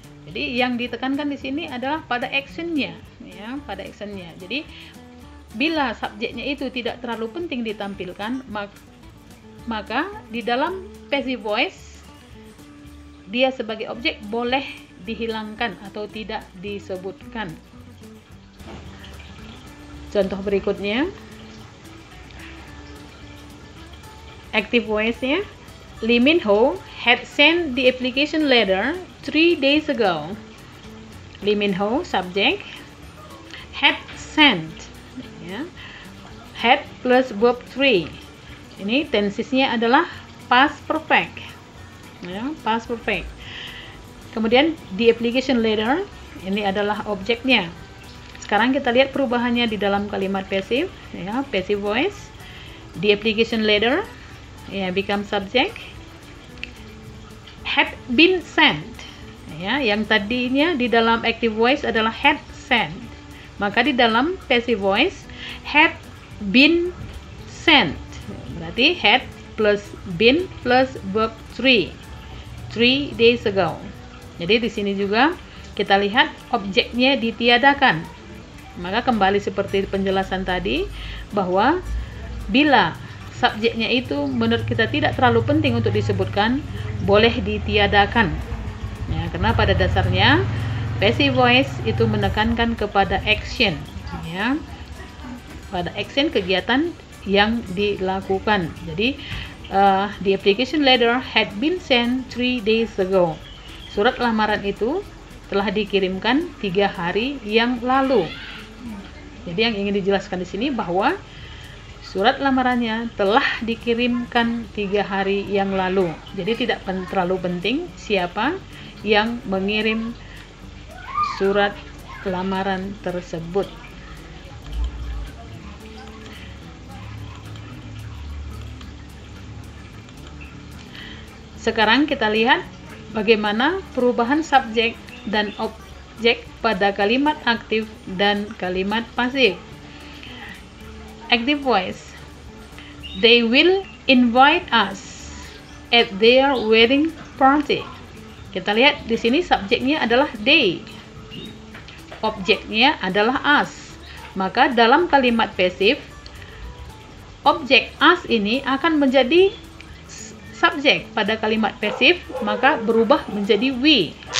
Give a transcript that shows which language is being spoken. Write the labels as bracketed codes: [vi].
[id] Jadi yang ditekankan di sini adalah pada actionnya, ya, pada actionnya. Jadi bila subjeknya itu tidak terlalu penting ditampilkan, maka di dalam passive voice dia sebagai objek boleh dihilangkan atau tidak disebutkan. Contoh berikutnya, active voice-nya, [en] Lee Min Ho had sent the application letter 3 days ago. Lee Min Ho subject, had sent, ya, had plus verb 3. [id] Ini tensesnya adalah past perfect, ya, past perfect. Kemudian di application letter ini adalah objeknya. Sekarang kita lihat perubahannya di dalam kalimat passive, ya, passive voice. [en] Di application letter, ya, become subject, had been sent, ya, [id] yang tadinya di dalam [en] active voice adalah had sent, maka di dalam passive voice had been sent. Berarti had plus been plus verb 3 days ago. [id] Jadi di sini juga kita lihat objeknya ditiadakan. Maka kembali seperti penjelasan tadi bahwa bila subjeknya itu menurut kita tidak terlalu penting untuk disebutkan, boleh ditiadakan. Ya, Ya, karena pada dasarnya passive voice itu menekankan kepada action, ya, pada action kegiatan yang dilakukan. [en] Jadi the application letter had been sent 3 days ago. [id] Surat lamaran itu telah dikirimkan 3 hari yang lalu. Jadi yang ingin dijelaskan di sini bahwa surat lamarannya telah dikirimkan 3 hari yang lalu. Jadi tidak terlalu penting siapa yang mengirim surat lamaran tersebut. Sekarang kita lihat bagaimana perubahan subjek dan objek pada kalimat aktif dan kalimat pasif. Active voice. [en] They will invite us at their wedding party. [id] Kita lihat di sini subjeknya adalah they. Objeknya adalah us. Maka dalam kalimat pasif, objek us ini akan menjadi subjek pada kalimat pasif, maka berubah menjadi we.